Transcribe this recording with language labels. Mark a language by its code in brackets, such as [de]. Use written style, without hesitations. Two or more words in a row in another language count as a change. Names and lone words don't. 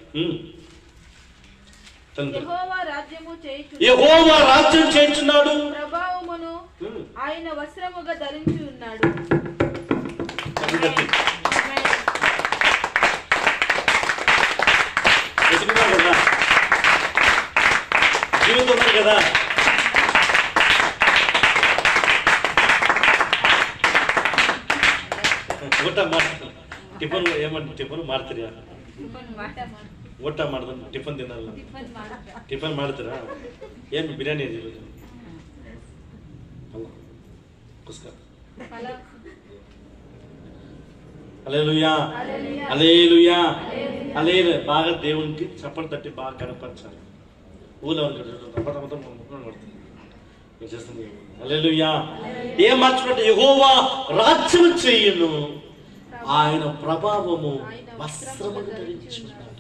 [te] యెహోవా రాజ్యం చేయుచున్నాడు, ప్రభావమును ఆయన వస్త్రముగా ధరించి ఉన్నాడు. జీవితం కదా. [kn] ಊಟ ಮಾಡ್ತಾರೆ ಟಿಫನ್ ಏಮಂತ ಟಿಫನ್ ಮಾಡ್ತೀರಾ? ಊಟ ಮಾಡಿದ್ರೆ ಟಿಫನ್ ತಿನ್ನಲ್ಲ. ಟಿಫನ್ ಮಾಡ್ತೀರಾ? ಏನು ಬಿರಿಯಾನಿ ಇದೆ ಈರೋಜು? ಅಲ್ಲ ಕುಸ್ಕರ. [te] హల్లెలూయా, హల్లెలూయా, హల్లెలూయా. బాగా దేవునికి చప్పట్లు తట్టి బాగా కనపరచాలి. ఊళ్ళో చేస్తుంది. హల్లెలూయా. ఏం మార్చుకుంటే యెహోవా రాజ్యం చేయును, ఆయన ప్రభావము వస్త్రము ధరించున్నాడు.